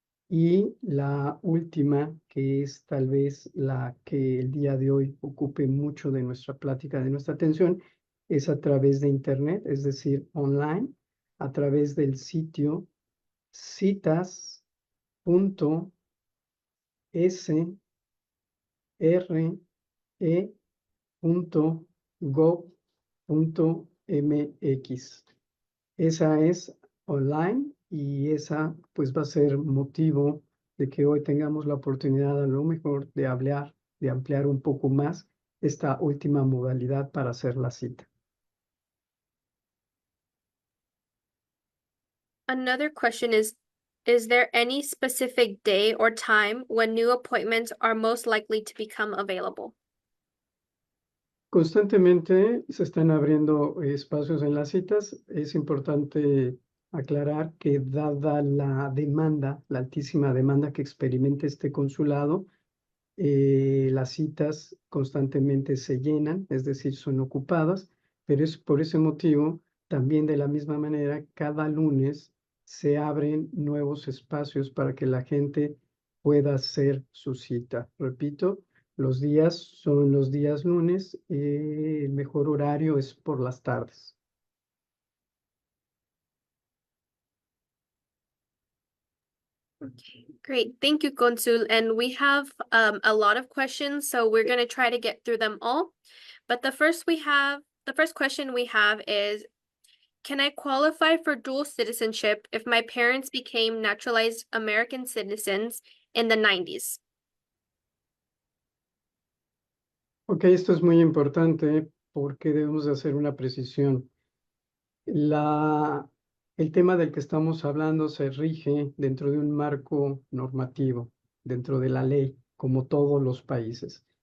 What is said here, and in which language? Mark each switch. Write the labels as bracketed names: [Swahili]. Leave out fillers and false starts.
[Spanish] Y la última, que es tal vez la que el día de hoy ocupe mucho de nuestra plática, de nuestra atención, es a través de Internet, es decir, online, a través del sitio citas.sre.gov.mx. Esa es online y esa pues va a ser motivo de que hoy tengamos la oportunidad a lo mejor de hablar, de ampliar un poco más esta última modalidad para hacer la cita. [English] Another question is there any specific day or time when new appointments are most likely to become available? [Spanish] Constantemente se están abriendo espacios en las citas. Es importante aclarar que dada la demanda, la altísima demanda que experimenta este consulado, las citas constantemente se llenan, es decir, son ocupadas, pero es por ese motivo, también de la misma manera, cada lunes se abren nuevos espacios para que la gente pueda hacer su cita. Repito, los días son los días lunes, el mejor horario es por las tardes. [English] Okay, great. Thank you, Consul. And we have a lot of questions, so we're going to try to get through them all. But the first question we have is, can I qualify for dual citizenship if my parents became naturalized American citizens in the 90s? [Spanish] Ok, esto es muy importante porque debemos de hacer una precisión. El tema del que estamos hablando se rige dentro de un marco normativo, dentro de la ley, como todos los países.